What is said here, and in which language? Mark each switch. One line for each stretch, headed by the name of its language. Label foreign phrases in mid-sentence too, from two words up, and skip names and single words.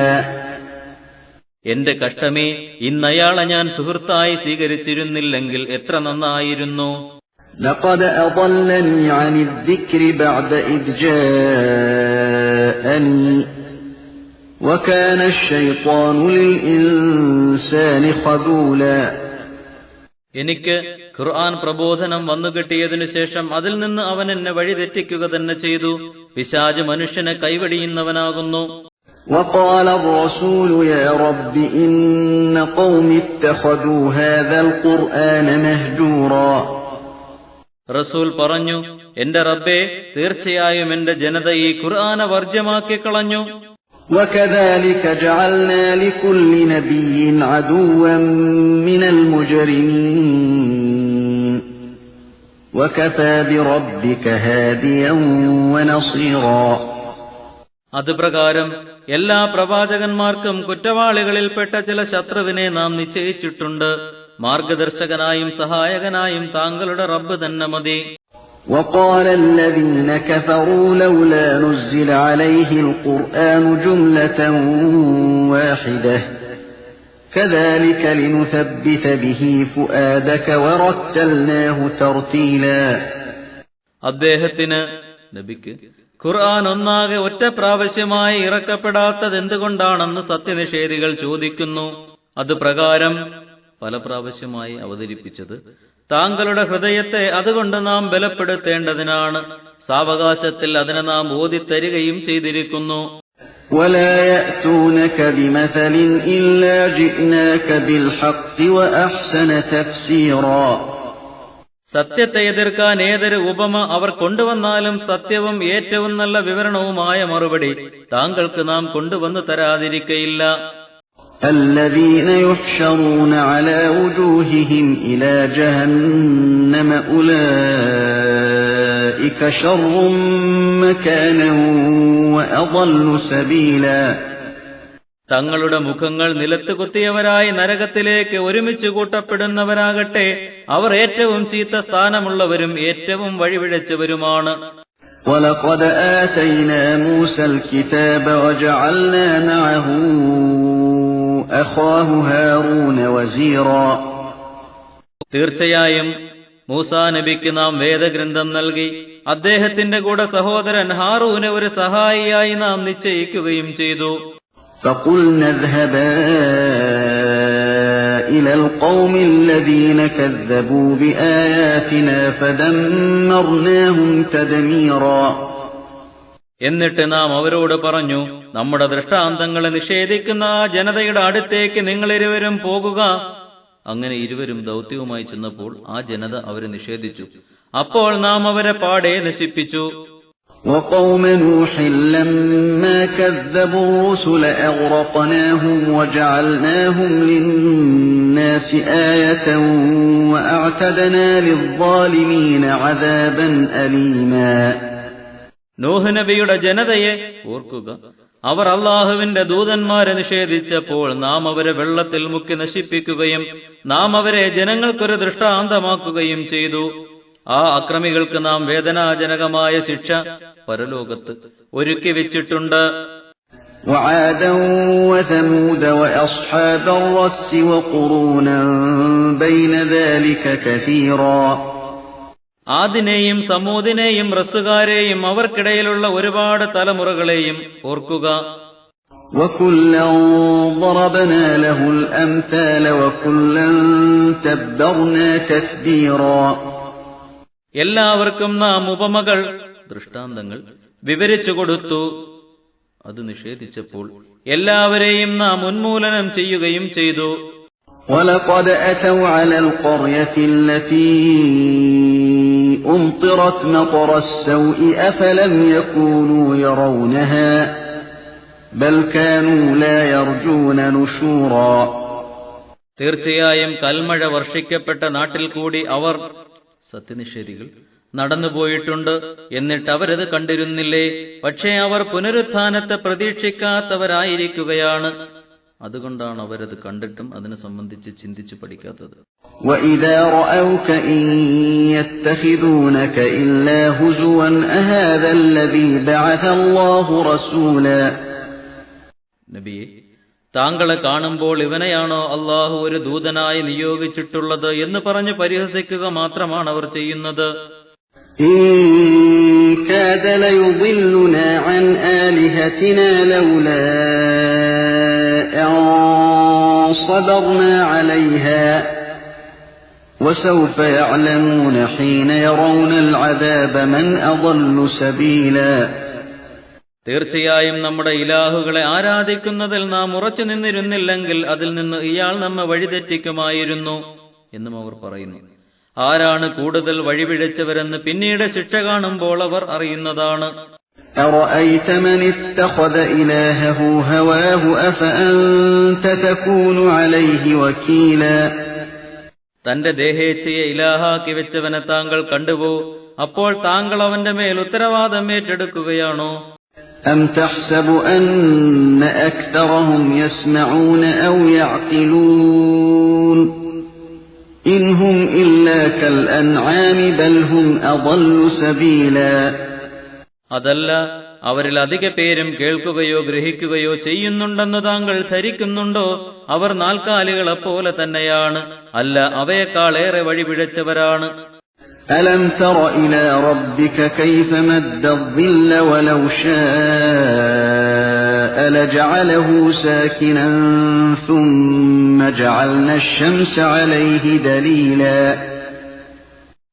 Malayalam: എന്റെ കഷ്ടമേ, ഇന്നയാളെ ഞാൻ സുഹൃത്തായി സ്വീകരിച്ചിരുന്നില്ലെങ്കിൽ എത്ര നന്നായിരുന്നു.
Arabic: لَقَدْ أَضَلَّنِي عَنِ الذِّكْرِ بَعْدَ إِذْ جَاءَنِي وَكَانَ الشَّيْطَانُ لِلْإِنسَانِ خَذُولًا.
Malayalam: എനിക്ക് ഖുർആൻ പ്രബോധനം വന്നുകിട്ടിയതിനു ശേഷം അതിൽ നിന്ന് അവൻ എന്നെ വഴിതെറ്റിക്കുക തന്നെ ചെയ്തു. പിശാച് മനുഷ്യനെ കൈവടിയുന്നവനാകുന്നു.
Arabic: وَقَالَ الرَّسُولُ يَا رَبِّ إِنَّ قَوْمِي اتَّخَذُوا هَذَا الْقُرْآنَ مَهْجُورًا.
Malayalam: റസൂൽ പറഞ്ഞു, എന്റെ റബ്ബേ, തീർച്ചയായും എന്റെ ജനത ഈ ഖുർആനെ വർജ്യമാക്കി കളഞ്ഞു.
Arabic: وَكَذَلِكَ جَعَلْنَا لِكُلِّ نَبِيٍّ عَدُوًّا مِنَ الْمُجْرِمِينَ وَكَفَى بِرَبِّكَ هَادِيًا وَنَصِيرًا.
Malayalam: അതുപ്രകാരം എല്ലാ പ്രവാചകന്മാർക്കും കുറ്റവാളികളിൽപ്പെട്ട ചില ശത്രുവിനെ നാം നിശ്ചയിച്ചിട്ടുണ്ട്. മാർഗദർശകനായും സഹായകനായും താങ്കളുടെ റബ്ബ് തന്നെ മതി.
Arabic: وَقَالَ الَّذِينَ كَفَرُوا لَوْلَا نُزِّلَ عَلَيْهِ الْقُرْآنُ جُمْلَةً وَاحِدَةً كَذَلِكَ لِنُثَبِّتَ بِهِ فُؤَادَكَ وَرَتَّلْنَاهُ تَرْتِيلًا.
Malayalam: അദ്ദേഹത്തിന് നബിക്ക് ഖുർആൻ ഒന്നാകെ ഒറ്റ പ്രാവശ്യമായി ഇറക്കപ്പെടാത്തത് എന്തുകൊണ്ടാണെന്ന് സത്യനിഷേധികൾ ചോദിക്കുന്നു. അത് പ്രകാരം പല പ്രാവശ്യമായി അവതരിപ്പിച്ചത് താങ്കളുടെ ഹൃദയത്തെ അതുകൊണ്ട് നാം ബലപ്പെടുത്തേണ്ടതിനാണ്. സാവകാശത്തിൽ അതിനെ നാം ഓതിത്തരികയും ചെയ്തിരിക്കുന്നു.
Arabic: ولا يأتونك بمثل إلا جئناك بالحق وأحسن تفسيرا.
Malayalam: സത്യത്തെ എതിർക്കാൻ ഏതൊരു ഉപമ അവർ കൊണ്ടുവന്നാലും സത്യവും ഏറ്റവും നല്ല വിവരണവുമായ മറുപടി താങ്കൾക്ക് നാം കൊണ്ടുവന്നു തരാതിരിക്കയില്ല.
Arabic: الذين يحشرون على وجوههم إلى جهنم أولئك شر مكانا وأضل سبيلا.
Malayalam: തങ്ങളുടെ മുഖങ്ങൾ നിലത്ത് കുത്തിയവരായി നരകത്തിലേക്ക് ഒരുമിച്ച് കൂട്ടപ്പെടുന്നവരാകട്ടെ അവർ ഏറ്റവും ചീത്ത സ്ഥാനമുള്ളവരും ഏറ്റവും വഴിപിഴച്ചവരുമാണ്.
Arabic: وَلَقَدْ آتَيْنَا مُوسَى الْكِتَابَ وَجَعَلْنَا مَعَهُ أَخَاهُ هَارُونَ وَزِيرًا.
Malayalam: തീർച്ചയായും മൂസാ നബിക്ക് നാം വേദഗ്രന്ഥം നൽകി അദ്ദേഹത്തിന്റെ കൂടെ സഹോദരൻ ഹാറൂനെ ഒരു സഹായിയായി നാം നിശ്ചയിക്കുകയും ചെയ്തു.
Arabic: فَقُلْنَا اذْهَبَا إِلَى الْقَوْمِ الَّذِينَ كَذَّبُوا بِآيَاتِنَا فَدَمَّرْنَاهُمْ تَدْمِيرًا.
Malayalam: എന്നിട്ട് നാം അവരോട് പറഞ്ഞു, നമ്മുടെ ദൃഷ്ടാന്തങ്ങളെ നിഷേധിക്കുന്ന ആ ജനതയുടെ അടുത്തേക്ക് നിങ്ങളിരുവരും പോകുക. അങ്ങനെ ഇരുവരും ദൗത്യവുമായി ചെന്നപ്പോൾ ആ ജനത അവരെ നിഷേധിച്ചു. അപ്പോൾ നാം അവരെ പാടെ നശിപ്പിച്ചു.
Arabic: وَقَوْمَ نُوحٍ لَمَّا كَذَّبُوا الرُّسُلَ أَغْرَقْنَاهُمْ وَجَعَلْنَاهُمْ لِلنَّاسِ آيَةً وَأَعْتَدْنَا لِلظَّالِمِينَ عَذَابًا أَلِيمًا.
Malayalam: നൂഹ് നബിയുടെ ജനതയെ ഓർക്കുക. അവർ അല്ലാഹുവിന്റെ ദൂതന്മാരെ നിഷേധിച്ചപ്പോൾ നാം അവരെ വെള്ളത്തിൽ മുക്കി നശിപ്പിക്കുകയും നാം അവരെ ജനങ്ങൾക്കൊരു ദൃഷ്ടാന്തമാക്കുകയും ചെയ്തു. ആ അക്രമികൾക്ക് നാം വേദനാജനകമായ ശിക്ഷ പരലോകത്ത് ഒരുക്കി വെച്ചിട്ടുണ്ട്.
Arabic: وَعَادًا وَثَمُودَ وَأَصْحَابَ الرَّسِّ وَقُرُونًا بَيْنَ ذَلِكَ كَثِيرًا.
Malayalam: ആദിനെയും സമൂദിനെയും റസ്സുകാരെയും അവർക്കിടയിലുള്ള ഒരുപാട് തലമുറകളെയും ഓർക്കുക.
Arabic: وَكُلًّا ضَرَبْنَا لَهُ الْأَمْثَالَ وَكُلًّا تَبَّرْنَا تَتْبِيرًا.
Malayalam: എല്ലാവർക്കും നാം ഉപമകൾ, ദൃഷ്ടാന്തങ്ങൾ വിവരിച്ചു കൊടുത്തു. അത് നിഷേധിച്ചപ്പോൾ എല്ലാവരെയും നാം ഉന്മൂലനം ചെയ്യുകയും ചെയ്തു.
Arabic: وَلَقَدْ أَتَوْا عَلَى الْقَرْيَةِ الَّتِي أُمْطِرَتْ مَطَرَ السَّوْءِ أَفَلَمْ يَكُونُوا يَرَوْنَهَا بَلْ كَانُوا لَا يَرْجُونَ نُشُورًا.
Malayalam: തീർച്ചയായും കൽമഴ വർഷിക്കപ്പെട്ട നാട്ടിൽ കൂടി അവർ, സത്യനിഷേധികൾ, നടന്നുപോയിട്ടുണ്ട്. എന്നിട്ട് അവരത് കണ്ടിരുന്നില്ലേ? പക്ഷേ അവർ പുനരുത്ഥാനത്തെ പ്രതീക്ഷിക്കാത്തവരായിരിക്കുകയാണ്. അതുകൊണ്ടാണ് അവരത് കണ്ടിട്ടും അതിനെ സംബന്ധിച്ച് ചിന്തിച്ചു പഠിക്കാത്തത്.
Arabic: وَإِذَا رَأَوْكَ إِن يَتَّخِذُونَكَ إِلَّا هُزُوًا أَهَذَا الَّذِي بَعَثَ اللَّهُ رَسُولًا.
Malayalam: നബിയെ, താങ്കളെ കാണുമ്പോൾ ഇവനെയാണോ അള്ളാഹു ഒരു ദൂതനായി നിയോഗിച്ചിട്ടുള്ളത് എന്ന് പറഞ്ഞ് പരിഹസിക്കുക മാത്രമാണ് അവർ ചെയ്യുന്നത്.
Arabic: إِن كَادَ لَيُضِلُّنَا عَنْ آلِهَتِنَا لَوْلَا أَن صَبَرْنَا عَلَيْهَا وَسَوْفَ يَعْلَمُونَ حِينَ يَرَوْنَ الْعَذَابَ مَنْ أَضَلُّ سَبِيلًا.
Malayalam: തീർച്ചയായും നമ്മുടെ ഇലാഹുകളെ ആരാധിക്കുന്നതിൽ നാം ഉറച്ചു നിന്നിരുന്നില്ലെങ്കിൽ അതിൽ നിന്ന് ഇയാൾ നമ്മെ വഴിതെറ്റിക്കുമായിരുന്നു എന്നും അവർ പറയുന്നു. ആരാണ് കൂടുതൽ വഴിപിഴച്ചവരെന്ന് പിന്നീട് ശിക്ഷ കാണുമ്പോൾ അവർ അറിയുന്നതാണ്.
Arabic: أَرَأَيْتَ مَنِ اتَّخَذَ إِلَٰهَهُ هَوَاهُ أَفَأَنتَ تَكُونُ عَلَيْهِ وَكِيلًا.
Malayalam: തന്റെ ദേഹേച്ഛയെ ഇലാഹാക്കി വെച്ചവനെ താങ്കൾ കണ്ടുപോ. അപ്പോൾ താങ്കൾ അവന്റെ മേൽ ഉത്തരവാദം ഏറ്റെടുക്കുകയാണോ?
Arabic: أَمْ تَحْسَبُ أَنَّ أَكْثَرَهُمْ يَسْمَعُونَ أَوْ يَعْقِلُونَ إِنْ هُمْ إِلَّا كَالْأَنْعَامِ بَلْ هُمْ أَضَلُّ سَبِيلًا.
Malayalam: അതല്ല, അവരിൽ അധിക പേരും കേൾക്കുകയോ ഗ്രഹിക്കുകയോ ചെയ്യുന്നുണ്ടെന്ന് താങ്കൾ ധരിക്കുന്നുണ്ടോ? അവർ നാൽക്കാലികളെപ്പോലെ തന്നെയാണ്. അല്ല, അവയെക്കാളേറെ വഴിപിഴച്ചവരാണ്.
Arabic: أَلَمْ تَرَ إِلَى رَبِّكَ كَيْفَ مَدَّ الظِّلَّ وَلَوْ شَاءَ لَجَعَلَهُ سَاكِنًا ثُمَّ جَعَلْنَا الشَّمْسَ عَلَيْهِ دَلِيلًا.